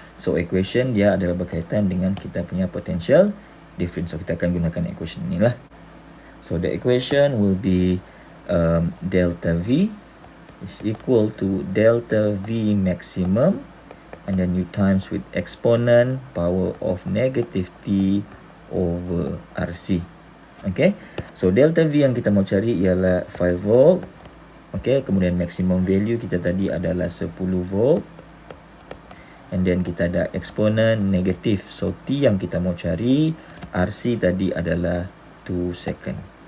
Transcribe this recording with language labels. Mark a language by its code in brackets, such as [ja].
[ms] So equation dia adalah berkaitan dengan kita punya potential difference. So kita akan gunakan equation inilah. [en] So the equation will be delta V is equal to delta V maximum, and then you times with exponent power of negative T over RC. [ms] Okay, so delta V yang kita mau cari ialah 5 volt. Okay, kemudian maximum value kita tadi adalah 10 volt, [en] and then [ms] kita ada exponent negatif. So T yang kita mau cari, RC tadi adalah 2 second.